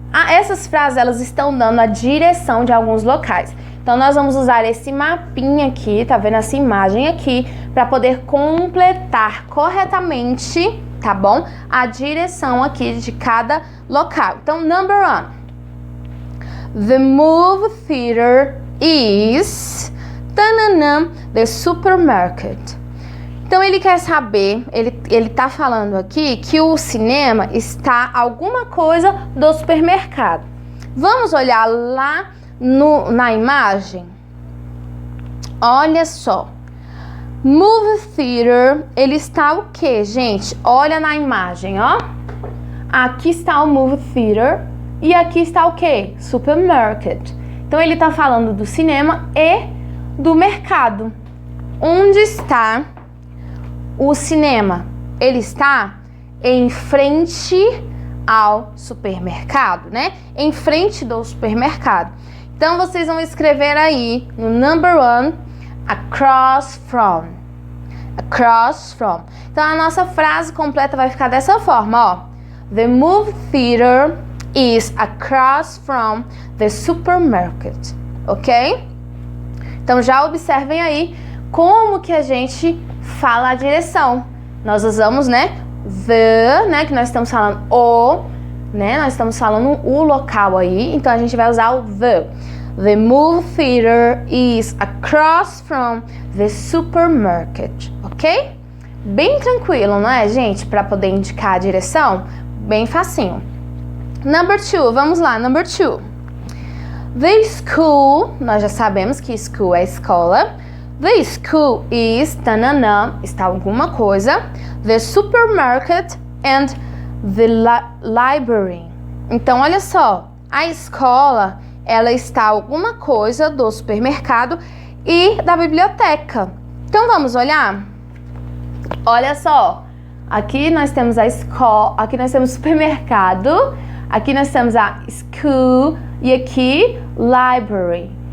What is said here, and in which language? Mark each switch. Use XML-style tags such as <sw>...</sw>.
<pt>Essas frases, elas estão dando a direção de alguns locais. Então, nós vamos usar esse mapinha aqui, tá vendo essa imagem aqui, para poder completar corretamente, tá bom? A direção aqui de cada local. Então, number 1.</pt> <en>The movie theater is the supermarket.</en> <pt>Então, ele quer saber, ele tá falando aqui que o cinema está alguma coisa do supermercado. Vamos olhar lá na imagem? Olha só. Movie theater, ele está o quê, gente? Olha na imagem, ó. Aqui está o movie theater e aqui está o quê? Supermarket. Então, ele tá falando do cinema e do mercado. Onde está o cinema? Ele está em frente ao supermercado, né? Em frente do supermercado. Então, vocês vão escrever aí no number 1,</pt> <en>across from. Across from.</en> <pt>Então, a nossa frase completa vai ficar dessa forma, ó.</pt> <en>The movie theater is across from the supermarket.</en> <pt>Ok? Então, já observem aí como que a gente fala a direção. Nós usamos, né, the, né, que nós estamos falando o, né, nós estamos falando o local aí, então a gente vai usar o the.</pt> <en>The movie theater is across from the supermarket, ok?</en> <pt>Bem tranquilo, não é, gente? Para poder indicar a direção, bem facinho. Number 2, vamos lá, number 2. The school, nós já sabemos que school é escola.</pt> <en>The school is,</en> <pt>tananã, está alguma coisa.</pt> <en>The supermarket and the library.</en> <pt>Então, olha só, a escola, ela está alguma coisa do supermercado e da biblioteca. Então, vamos olhar? Olha só, aqui nós temos a escola, aqui nós temos o supermercado, aqui nós temos a school e aqui library.</pt>